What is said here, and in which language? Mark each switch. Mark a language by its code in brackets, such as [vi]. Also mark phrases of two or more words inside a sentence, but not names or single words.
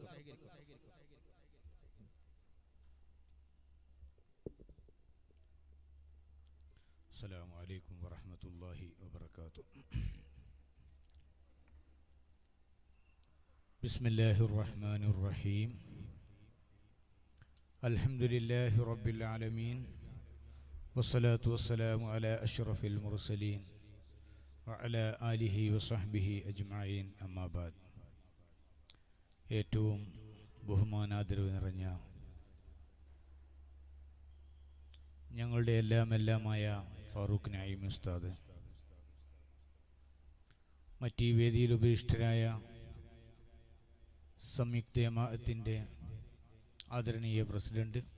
[ar] السلام عليكم ورحمة الله وبركاته. بسم الله الرحمن الرحيم. الحمد لله رب العالمين. والصلاة والسلام على أشرف المرسلين وعلى آله وصحبه أجمعين. أما بعد. [ml] ഏറ്റവും ബഹുമാനാദരവ് നിറഞ്ഞ ഞങ്ങളുടെ എല്ലാമായ ഫാറൂഖ് നഈമി ഉസ്താദ്, മറ്റീ വേദിയിൽ ഉപരിഷ്ഠരായ സംയുക്ത ജമാഅത്തിൻ്റെ ആദരണീയ പ്രസിഡന്റ്